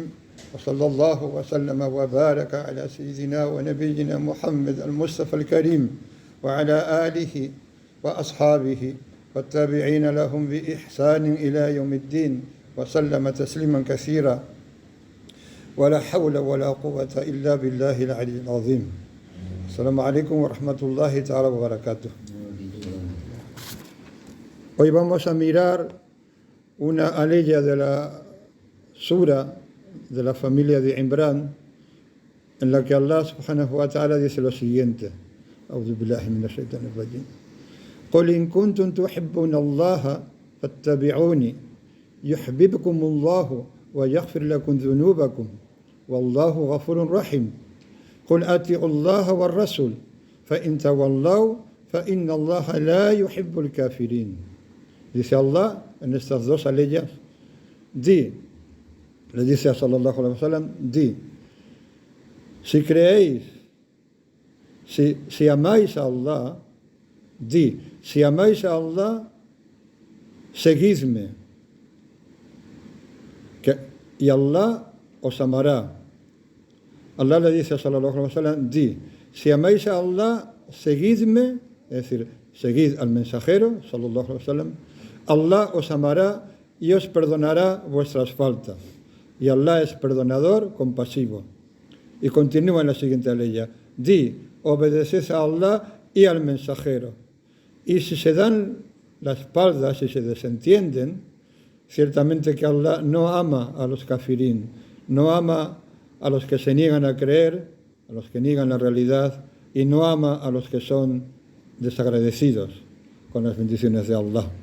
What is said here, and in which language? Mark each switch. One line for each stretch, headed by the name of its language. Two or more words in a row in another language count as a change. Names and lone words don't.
Arabic: وصلى الله وسلم وبارك على سيدنا ونبينا محمد المصطفى الكريم وعلى آله وأصحابه والتابعين لهم بإحسان إلى يوم الدين وسلم تسليما كثيرا ولا حول ولا قوة إلا بالله العلي العظيم. السلام عليكم ورحمة الله تعالى وبركاته.
Spanish: Hoy vamos a mirar una aleya de la sura de la familia de Imran, en la que Allah
Arabic: سبحانه وتعالى
Spanish: dice lo siguiente:
Arabic: أعوذ بالله من الشيطان الرجيم. قل إن كنتم تحبون الله فاتبعوني يحببكم الله ويغفر لكم ذنوبكم والله غفور رحيم. قل أطيعوا الله والرسول فإن تولوا فإن الله لا يحب الكافرين.
Spanish: Dice Allah en estas dos aleyas, le dice a
Arabic: صلى الله عليه وسلم,
Spanish: si creéis, si amáis a Allah, si amáis a Allah, seguidme, y Allah os amará. Allah le dice a
Arabic: صلى الله عليه وسلم,
Spanish: si amáis a Allah, seguidme, es decir, seguid al mensajero,
Arabic: صلى الله عليه وسلم,
Spanish: Allah os amará y os perdonará vuestras faltas. Y Allah es perdonador, compasivo. Y continúa en la siguiente aleya, obedeced a Allah y al mensajero. Y si se dan la espalda, si se desentienden, ciertamente que Allah no ama a los kafirín, no ama a los que se niegan a creer, a los que niegan la realidad, y no ama a los que son desagradecidos con las bendiciones de Allah.